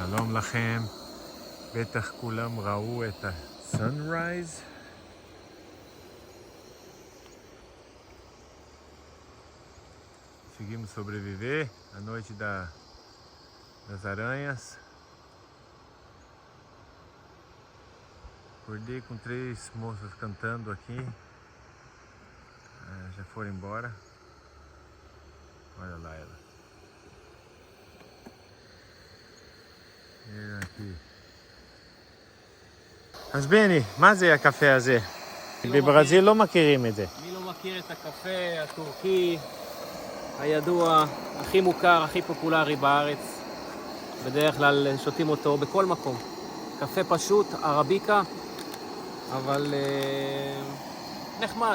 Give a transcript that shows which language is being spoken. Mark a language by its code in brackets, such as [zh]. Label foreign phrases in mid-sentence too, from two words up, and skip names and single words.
[he] שלום לכם. בטח כולם ראו את ה-sunrise. [pt] Conseguimos sobreviver à noite das aranhas. Acordei com 3 moças cantando aqui. Já foram embora. Olha lá ela. aqui. [he] אז בני, מה זה הקפה הזה? בברזיל לא מכירים את זה. מי לא מכיר את הקפה הטורקי הידוע, הכי מוכר, הכי פופולרי בארץ. בדרך כלל שותים אותו בכל מקום. קפה פשוט, ערביקה, אבל נחמד.